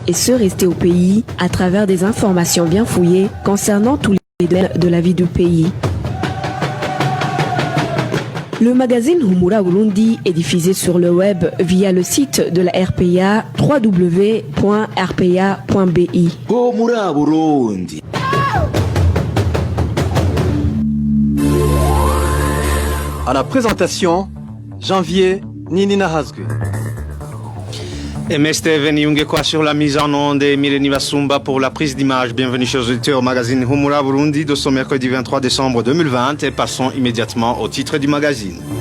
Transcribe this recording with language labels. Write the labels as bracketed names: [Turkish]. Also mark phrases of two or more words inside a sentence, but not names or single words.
[French] et ceux restés au pays à travers des informations bien fouillées concernant tous les domaines de la vie du pays. Le magazine Humura Burundi est diffusé sur le web via le site de la RPA www.rpa.bi. Humura Burundi. À la présentation, Janvier Ninina Hazgu. Et Steven Yungekwa sur la mise en onde et Mélanie Vasumba pour la prise d'image. Bienvenue chers auditeurs au magazine Humura Burundi de ce mercredi 23 décembre 2020 et passons immédiatement au titre du magazine.